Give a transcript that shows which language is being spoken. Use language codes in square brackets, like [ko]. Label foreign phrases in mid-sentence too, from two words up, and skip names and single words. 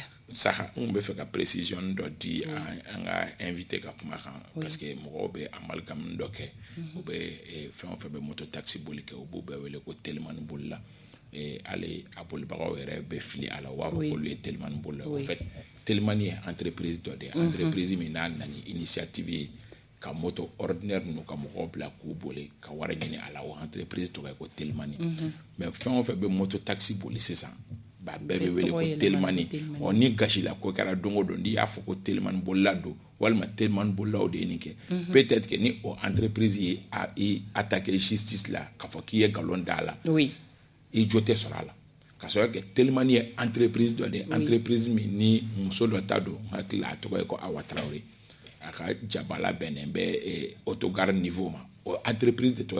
[bm] saha n bɛ fɛ ka précision dɔ di an ka invité ka kuma kan parce que mɔgɔw bɛ amalgame dɔ kɛ u bɛ fɛn o fɛn bɛ moto taxi boli kɛ u b'u bɛɛ wele ko telimani bolila ale a bolibagaw yɛrɛ bɛ fili a la wa olu ye telimani bolila [fr] en fait [bm] telimani ye entreprise dɔ de ye entreprise min n'a nana ni initiative ye ka moto ordinaire ninnu ka mɔgɔw bila k'u boli ka wari ɲini a la o entreprise tɔgɔ ye ko telimani mais fɛn o fɛn bɛ moto taxi boli sisan ba bɛɛ bɛ wele ko telimani ni gasila ko kɛra don o don n'i y'a fɔ ko telimani bolila don walima telimani bolilaw de ye nin kɛ [fr] peut-être que [bm] ni o entreprise ye attaqué justice la k'a fɔ k'i ye nkalon da a la i jo tɛ sɔrɔ a la ka sɔrɔ kɛ telimani ye entreprise dɔ de entreprise min ni muso dɔ ta don n hakili a tɔgɔ ye ko Awa Traoré a ka jabala bɛnnen bɛ [fr] autogare niveau [bm] ma o entreprise de tɔgɔ ye